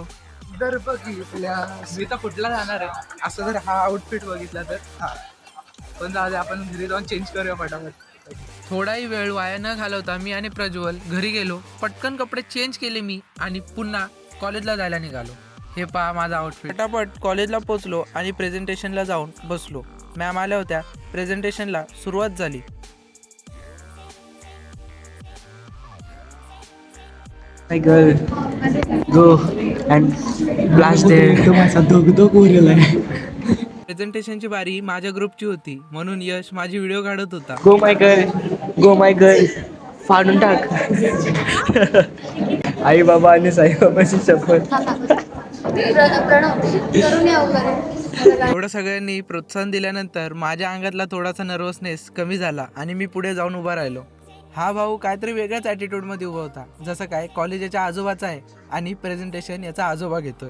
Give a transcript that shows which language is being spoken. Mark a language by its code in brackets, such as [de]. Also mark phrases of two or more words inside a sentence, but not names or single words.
[mr] जर बघितल्या मी तर कुठला जाणार आहे असं जर हा आउटफिट बघितला तर पण जाऊ दे, आपण घरी जाऊन चेंज करूया फटाफट. थोडाही वेळ वाया न घालवता मी आणि प्रज्वल घरी गेलो. पटकन कपडे चेंज केले मी आणि पुन्हा कॉलेजला जायला निघालो. हे पहा माझा आउटफिट. फटाफट कॉलेजला पोचलो आणि प्रेझेंटेशनला जाऊन बसलो. मॅम आल्या होत्या. प्रेझेंटेशनला सुरुवात झाली. [en] My girl, go and blast there. [mr] प्रेझेंटेशनची बारी माझ्या ग्रुपची होती, म्हणून यश माझी व्हिडिओ काढत होता. [en] Go my girl, go my girl. [mr] फाडून टाक. आई बाबा आणि साईबाबाची शपथ. एवढं सगळ्यांनी प्रोत्साहन दिल्यानंतर माझ्या अंगातला थोडासा नर्वसनेस कमी झाला आणि मी पुढे जाऊन उभा राहिलो. हा भाऊ काहीतरी वेगळ्याच ॲटिट्यूडमध्ये उभा होता, जसं काय कॉलेजाच्या आजोबाचा आहे आणि प्रेझेंटेशन याचा आजोबा घेतोय.